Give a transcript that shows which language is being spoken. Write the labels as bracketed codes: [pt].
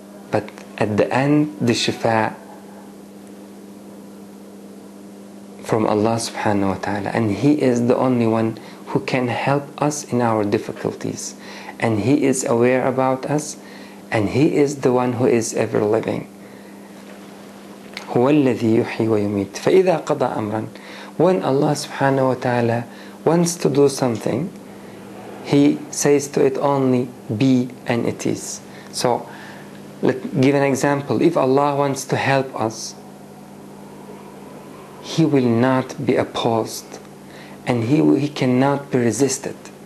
[en] But at the end, the shifa from Allah subhanahu wa ta'ala, and He is the only one who can help us in our difficulties, and He is aware about us, and He is the one who is ever living. [ar] هو الذي يحيي ويميت فإذا قضى أمرا. [en] When Allah subhanahu wa ta'ala wants to do something, He says to it only be, and it is. So let's give an example. If Allah wants to help us, He will not be opposed, and He cannot be resisted.